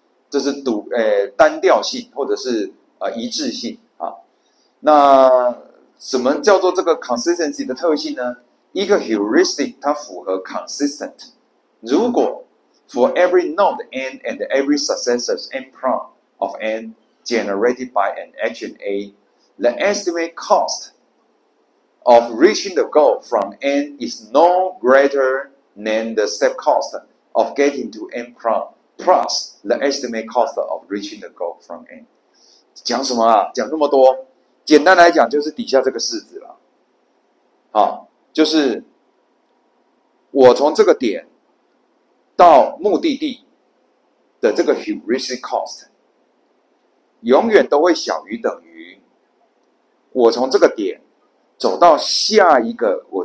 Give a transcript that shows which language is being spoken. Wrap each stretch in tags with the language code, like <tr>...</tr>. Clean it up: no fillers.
<zh>这是单调性或者是一致性啊。那什么叫做这个 consistency 的特性呢？一个 heuristic 它符合 consistent， 如果</zh> <en>for every node n and every successive n prime of n generated by an action A, the estimate cost of reaching the goal from n is no greater than the step cost of getting to n prime plus the estimate cost of reaching the goal from n。</en> <zh>讲什么啊？讲那么多，简单来讲就是底下这个式子了。好，就是我从这个点到目的地的这个 heuristic cost 永远都会小于等于我从这个点走到下一个</zh>